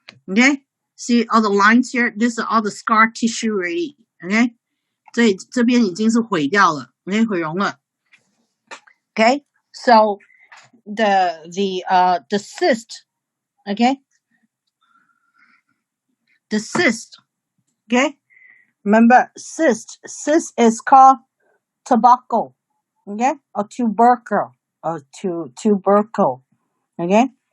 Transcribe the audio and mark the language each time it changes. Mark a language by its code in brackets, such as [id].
[en] OK, see all the lines here. This is all the scar tissue already. [zh] OK, 这边已经是毁掉了 ，OK， 毁容了。 [en] Okay, so the cyst, okay, the cyst, okay. Remember, cyst is called tobacco, okay, or tubercle, tubercle, okay.